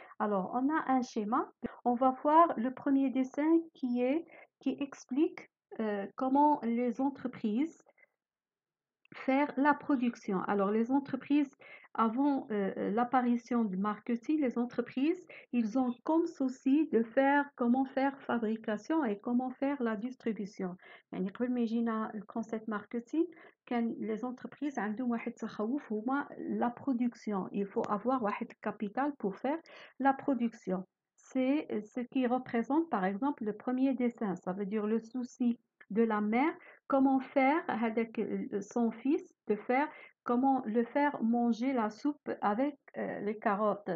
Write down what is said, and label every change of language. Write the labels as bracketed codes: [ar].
[fr] Alors, on a un schéma. On va voir le premier dessin qui explique comment les entreprises faire la production. Alors, les entreprises, avant l'apparition du marketing, les entreprises, ils ont comme souci de faire comment faire fabrication et comment faire la distribution. [ar] يعني قبل ما يجينا الكونسيبت ماركتينغ كان [fr] les entreprises [ar] عندهم واحد التخوف هما [fr] la production. Il faut avoir واحد capital pour faire la production. C'est ce qui représente par exemple le premier dessin. Ça veut dire le souci de la mère comment faire avec son fils de faire comment le faire manger la soupe avec les carottes.